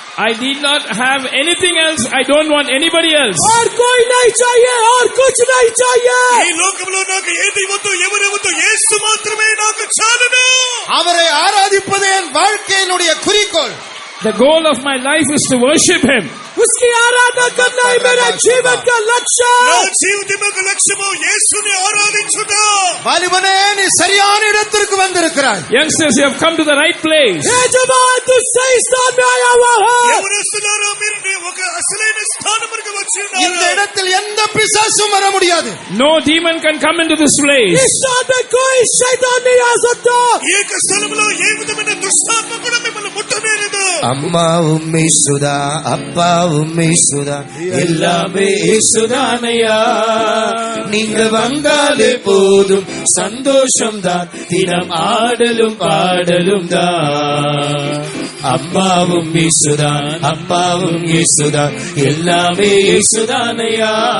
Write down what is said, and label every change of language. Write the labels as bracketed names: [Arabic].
[English] I need not have anything else. I don't want anybody else. [Hindi] और कोई नहीं चाहिए, और कुछ नहीं चाहिए. [Telugu] ఈ లోకంలో నాకు ఏది వద్దు, ఎవరు వద్దు, యేసు మాత్రమే నాకు చాలును. [Tamil] அவரை ஆராதிப்பதே என் வாழ்க்கையினுடைய குறிக்கோள். [English] The goal of my life is to worship Him. [Hindi] उसकी आराधना करना ही मेरा जीवन का लक्ष्य [Telugu] నా [Hindi] है. [Telugu] జీవితం యొక్క లక్ష్యము యేసుని ఆరాధించుట. [Tamil] வாலிபனே, நீ சரியான இடத்திற்கு வந்திருக்கிறாய். [English] Youngsters, you have come to the right place. [Hindi] ये जवान तू सही स्थान में आया हुआ है. [Telugu] ఎవరొస్తున్నారో మీరు ఒక అసలైన స్థానమునకు వచ్చి [Tamil] இந்த [Telugu] ఉన్నారు. [Tamil] இடத்தில் எந்த பிசாசும் வர முடியாது. [English] No demon can come into this place. [Hindi] इस स्थान में कोई शैतान नहीं आ सकता. [Telugu] ఈ యొక్క స్థలములో ఏ విధమైన దుష్టాత్మ కూడా మిమ్మల్ని ముట్టనేరదు. [Tamil] அம்மா உம்மை சுதா, அப்பா உம்மை சுதா, எல்லாமே சுதானையா. நீங்க வந்தாலே போதும் சந்தோஷம் தான், தினம் ஆடலும் பாடலும் தான். அம்மாவும் இயேசுதான், அப்பாவும் இயேசுதான், எல்லாமே இயேசுதானையா.